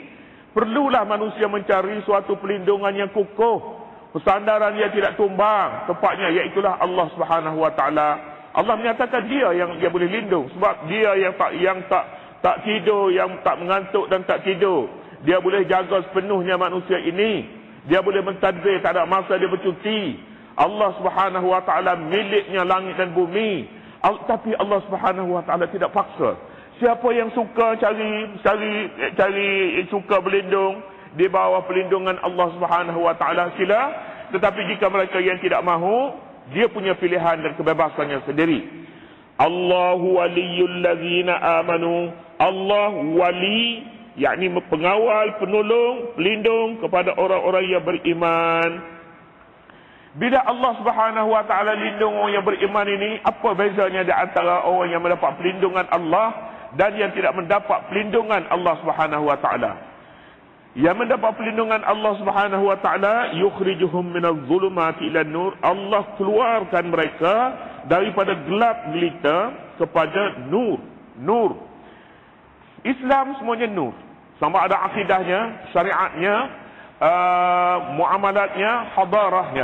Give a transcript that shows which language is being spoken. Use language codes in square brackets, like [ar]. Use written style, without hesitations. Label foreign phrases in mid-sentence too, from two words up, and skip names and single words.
[ms] Perlulah manusia mencari suatu pelindungan yang kukuh, persandaran yang tidak tumbang, tepatnya iaitulah [ar] الله سبحانه وتعالى. [ms] Allah menyatakan dia yang boleh lindung, sebab dia yang tak tidur, yang tak mengantuk dan tak tidur. Dia boleh jaga sepenuhnya manusia ini. Dia boleh mentadbir, tak ada masa dia bercuti. [ar] الله سبحانه وتعالى [ms] miliknya langit dan bumi. Tapi [ar] الله سبحانه وتعالى [ms] tidak paksa. Siapa yang suka cari suka berlindung di bawah perlindungan [ar] الله سبحانه وتعالى, [ms] sila. Tetapi jika mereka yang tidak mahu, dia punya pilihan dan kebebasannya sendiri. [ar] الله ولي الذين آمنوا. [ms] Allah wali, yakni pengawal, penolong, pelindung kepada orang-orang yang beriman. Bila [ar] الله سبحانه وتعالى [ms] lindung orang yang beriman ini, apa bezanya di antara orang yang mendapat perlindungan Allah dan yang tidak mendapat perlindungan [ar] الله سبحانه وتعالى? [ms] Yang mendapat perlindungan [ar] الله سبحانه وتعالى يخرجهم من الظلمات إلى النور. [ms] Allah keluarkan mereka daripada gelap gelita kepada nur. Nur. Islam semuanya nur. Sama ada akidahnya, syariatnya, muamalatnya, hadarahnya.